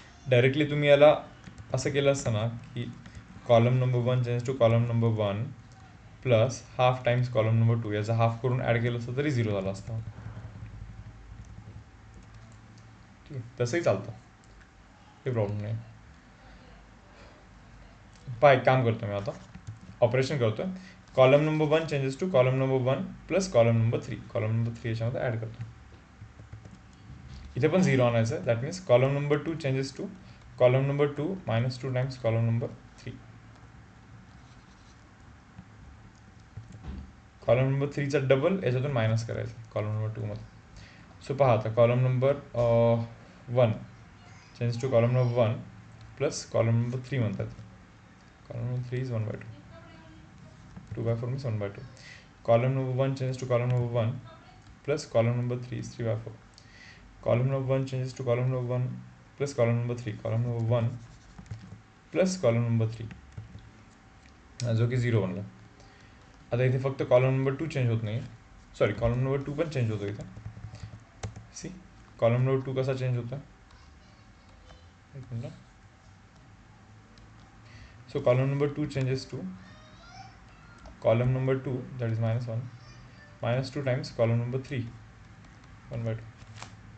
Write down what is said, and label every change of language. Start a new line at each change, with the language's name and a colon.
Marathi: Directly तुम्ही याला असं केलं असतं ना की
English: column number 1 change to column number 1 plus half times column number 2,
Marathi: याचा हाफ करून ॲड केलं असतं तरी 0 झाला असता. ठीक आहे, तसंही चालतं, काही प्रॉब्लेम नाही. एक काम करतो मी आता ऑपरेशन करतोय.
English: Column number 1 changes to column number 1 plus column number 3.
Marathi: Column number 3 याच्यामध्ये ॲड करतो. इथे पण 0 आणायचं आहे.
English: That means column number 2 changes to column number 2 minus 2 times column number 3.
Marathi: Column number 3चा double याच्यातून मायनस करायचं कॉलम नंबर 2 मध्ये.
English: so
Marathi: पहा आता
English: column number 1 change to column number 1 plus column number 3
Marathi: म्हणतात.
English: Column number 3 is 1/2. 2/4 means 1/2. Column number 1 changes to column number 1 plus column number 3 is 3/4. Column number 1 changes to column number 1 plus column number 3. Column number 1 plus column number 3
Marathi: जो की 0 बनला. आता इथे फक्त column number 2 change होत नाही. Sorry, column number 2 पण change होतो इथे. सी कॉलम नंबर 2 कसा चेंज होता. एक minute.
English: So column number 2 changes to column number 2, that is -1, -2 times column number 3, 1/2.